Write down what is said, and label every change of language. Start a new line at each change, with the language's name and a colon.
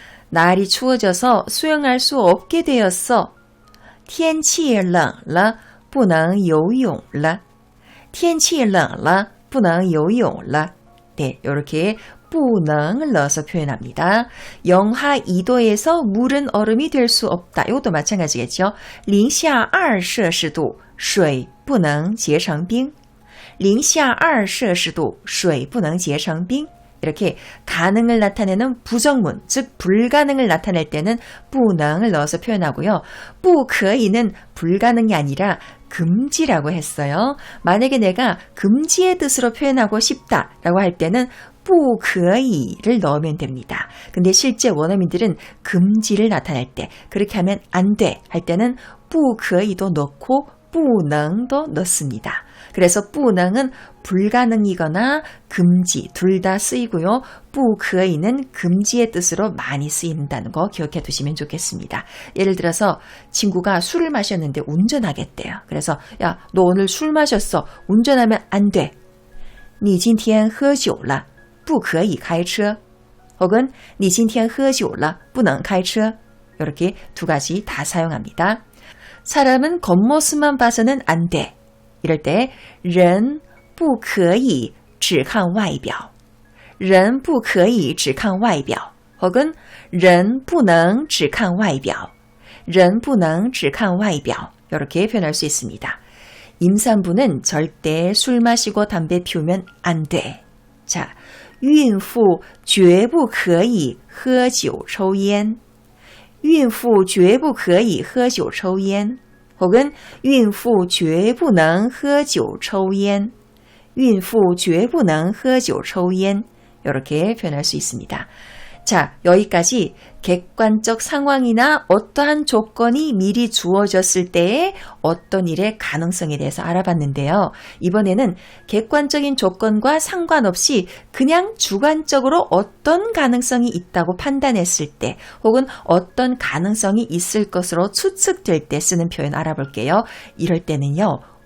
Korean: 날이 추워져서 수영할 수 없게 되었어.
Chinese: 天气冷了不能游泳了. 天气冷了不能游泳了.
Korean: 네, 이렇게 不能을 넣어서 표현합니다. 영하 2도에서 물은 얼음이 될 수 없다. 이것도 마찬가지겠죠.
Chinese: 零下2摄氏度水不能结成冰. 零下2摄氏度水不能结成冰.
Korean: 이렇게 가능을 나타내는 부정문, 즉 불가능을 나타낼 때는 不能을 넣어서 표현하고요. 不可以는 불가능이 아니라 금지라고 했어요. 만약에 내가 금지의 뜻으로 표현하고 싶다라고 할 때는 不可以를 넣으면 됩니다. 근데 실제 원어민들은 금지를 나타낼 때 그렇게 하면 안 돼 할 때는 不可以도 넣고 不能도 넣습니다. 그래서 不能은 불가능이거나 금지 둘 다 쓰이고요. 不可以는 금지의 뜻으로 많이 쓰인다는 거 기억해 두시면 좋겠습니다. 예를 들어서 친구가 술을 마셨는데 운전하겠대요. 그래서 야, 너 오늘 술 마셨어. 운전하면 안 돼.
Chinese: 你今天喝酒了不可以开车.
Korean: 혹은
Chinese: 你今天喝酒了不能开车.
Korean: 이렇게 두 가지 다 사용합니다. 사람은 겉모습만 봐서는 안 돼. 이럴 때
Chinese: 人不可以只看外表. 人不可以只看外表.
Korean: 혹은
Chinese: 人不能只看外表. 人不能只看外表.
Korean: 이렇게 표현할 수 있습니다. 임산부는 절대 술 마시고 담배 피우면 안 돼.
Chinese: 자, 孕妇绝不可以喝酒抽烟. 孕妇绝不可以喝酒抽烟.
Korean: 혹은
Chinese: 孕妇绝不能喝酒抽烟. 孕妇绝不能喝酒抽烟.
Korean: 이렇게 표현할 수 있습니다. 자, 여기까지 객관적 상황이나 어떠한 조건이 미리 주어졌을 때의 어떤 일의 가능성에 대해서 알아봤는데요. 이번에는 객관적인 조건과 상관없이 그냥 주관적으로 어떤 가능성이 있다고 판단했을 때 혹은 어떤 가능성이 있을 것으로 추측될 때 쓰는 표현 알아볼게요. 이럴 때는요.